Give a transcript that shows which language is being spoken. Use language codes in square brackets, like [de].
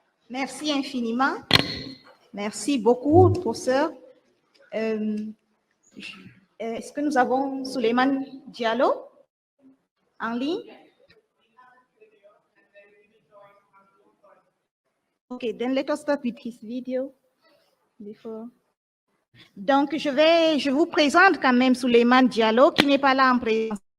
[fr] Merci infiniment. Merci beaucoup, professeur. Est-ce que nous avons Souleymane Diallo en ligne? [en] Okay, then let us start with his video before. [fr] Donc, je vous présente quand même Souleymane Diallo, qui n'est pas là en présence.